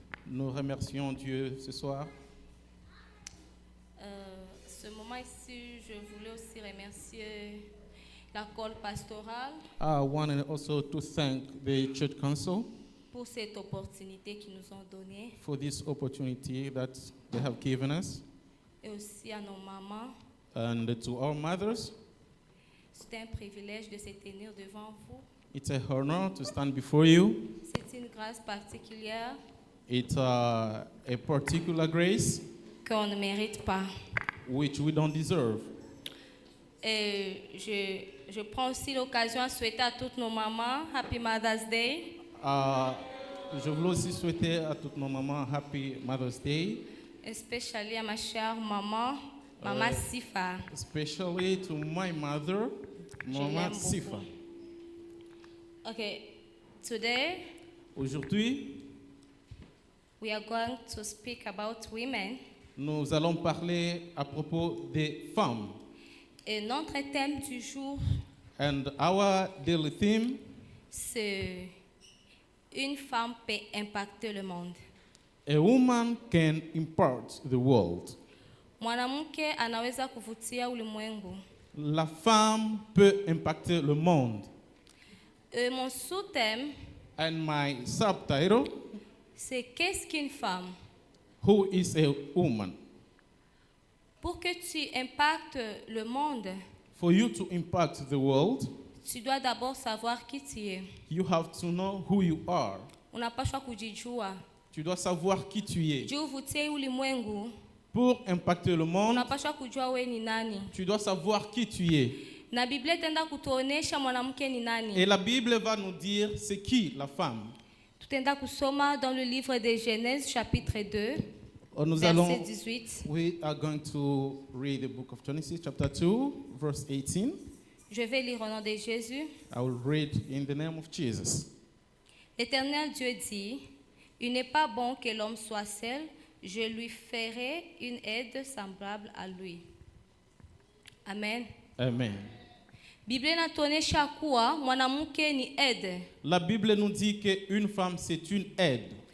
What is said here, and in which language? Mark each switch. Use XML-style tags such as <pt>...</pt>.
<fr>Nous remercions Dieu ce soir. Ce moment ici, je voulais aussi remercier la call pastorale.</fr> <en>I wanted also to thank the church council</en> <fr>pour cette opportunité qu'ils nous ont donnée.</fr> <en>For this opportunity that they have given us.</en> <fr>Et aussi à nos mamans.</fr> <en>And to our mothers.</en> <fr>C'est un privilège de se tenir devant vous.</fr> <en>It's a honor to stand before you.</en> <fr>C'est une grâce particulière.</fr> <en>It's a particular grace</en> <fr>qu'on ne mérite pas.</fr> <en>Which we don't deserve.</en> <fr>Et je prends aussi l'occasion à souhaiter à toutes nos mamans</fr> <en>Happy Mother's Day.</en> <fr>Je voulais aussi souhaiter à toutes nos mamans</fr> <en>Happy Mother's Day. Especially</en> <fr>à ma chère maman, Maman Sifa.</fr> <en>Especially to my mother, Maman Sifa. Okay, today.</en> <fr>Aujourd'hui,</fr> <en>we are going to speak about women.</en> <fr>Nous allons parler à propos des femmes. Et notre thème du jour.</fr> <en>And our daily theme.</en> <fr>C'est une femme peut impacter le monde.</fr> <en>A woman can impart the world.</en> <sw>Mwanamke anaweza kuvutia ulimwengu.</sw> <fr>La femme peut impacter le monde. Mon sous-thème,</fr> <en>And my subtitle,</en> <fr>c'est qu'est-ce qu'une femme?</fr> <en>Who is a woman?</en> <fr>Pour que tu impactes le monde,</fr> <en>For you to impact the world,</en> <fr>tu dois d'abord savoir qui tu es.</fr> <en>you have to know who you are.</en> <sw>Unapaswa kujijua.</sw> <fr>Tu dois savoir qui tu es.</fr> <sw>Juu uvutie ulimwengu,</sw> <fr>Pour impacter le monde,</fr> <sw>unapaswa kujua we ni nani.</sw> <fr>tu dois savoir qui tu es.</fr> <sw>Na Biblia itaenda kutuonesha mwanamke ni nani.</sw> <fr>Et la Bible va nous dire c'est qui la femme.</fr> <sw>Tutaenda kusoma</sw> <fr>dans le livre de Genèse chapitre 2, Nous verset allons, 18.</fr> <en>we are going to read the book of Genesis, chapter 2, verse 18.</en> <fr>Je vais lire au nom de Jésus.</fr> <en>I will read in the name of Jesus.</en> <fr>L'Éternel Dieu dit, il n'est pas bon que l'homme soit seul, je lui ferai une aide semblable à lui. Amen. Amen.</fr> <sw>Biblia inatuonyesha kuwa mwanamke ni aide.</sw> <fr>La Bible nous dit qu'une femme, c'est une aide.</fr>